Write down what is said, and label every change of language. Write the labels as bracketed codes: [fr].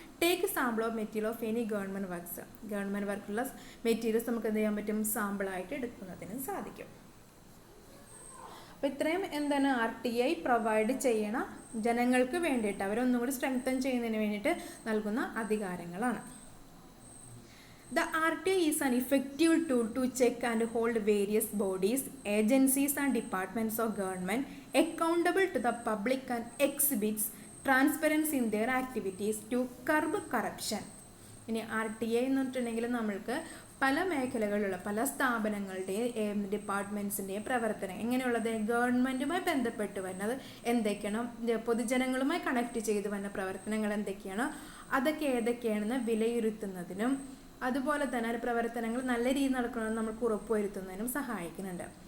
[en] take sample of material of any government works, [ml] government വർക്കുള്ള materials നമുക്ക് എന്ത് ചെയ്യാൻ പറ്റും? സാമ്പിളായിട്ട് എടുക്കുന്നതിന് സാധിക്കും. അപ്പോൾ ഇത്രയും എന്താണ് RTI പ്രൊവൈഡ് ചെയ്യണ ജനങ്ങൾക്ക് വേണ്ടിയിട്ട്, അവരൊന്നും കൂടി സ്ട്രെങ്തൻ ചെയ്യുന്നതിന് വേണ്ടിയിട്ട് നൽകുന്ന അധികാരങ്ങളാണ്. [en] The RTI is an effective tool to check and hold various bodies, agencies and departments of government accountable to the public and exhibits transparency in their activities to curb corruption. [ml] ഇനി RTI എന്ന് പറഞ്ഞിട്ടുണ്ടെങ്കിൽ നമ്മൾക്ക് പല മേഖലകളിലുള്ള പല സ്ഥാപനങ്ങളുടെയും ഡിപ്പാർട്ട്മെൻറ്റ്സിൻ്റെയും പ്രവർത്തനം എങ്ങനെയുള്ളത്, ഗവൺമെൻറ്റുമായി ബന്ധപ്പെട്ട് വരുന്നത് എന്തൊക്കെയാണ്, പൊതുജനങ്ങളുമായി കണക്ട് ചെയ്ത് വരുന്ന പ്രവർത്തനങ്ങൾ എന്തൊക്കെയാണ്, അതൊക്കെ ഏതൊക്കെയാണെന്ന് വിലയിരുത്തുന്നതിനും അതുപോലെ തന്നെ പ്രവർത്തനങ്ങൾ നല്ല രീതിയിൽ നടക്കണമെന്ന് നമുക്ക് ഉറപ്പുവരുത്തുന്നതിനും സഹായിക്കുന്നുണ്ട്.